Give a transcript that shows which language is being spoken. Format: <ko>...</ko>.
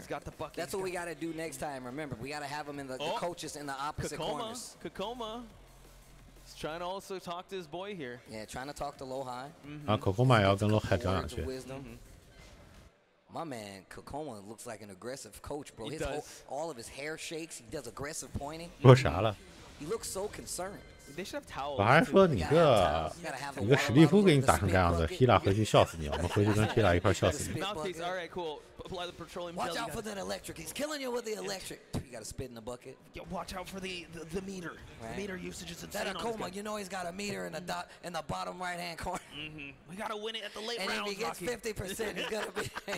<en>That's what we got to do next time. Remember, we got to have him in the coaches in the opposite corners. Kokoma. He's trying to also talk to his boy here. Yeah, trying to talk to low high.</en> <zh>啊 ，Kokoma 也要跟 low high 讲两句。</zh> <en>My man, Kokoma looks like an aggressive coach, bro. His all of his hair shakes. He does aggressive pointing.</en> <zh>说啥了？</zh> <en>He looks so concerned.</en> <zh>我还说你个史蒂夫给你打成这样子，希拉回去笑死你！我们回去跟希拉一块笑死你。</zh> <en>Watch out for that electric. He's killing you with the electric. You got to spit in the bucket. Watch out for the meter. The meter usage is insane. That Akoma, you know he's got a meter in the bottom right hand corner. We got to win it at the late rounds. And if he gets 50%, he's gonna be.</en>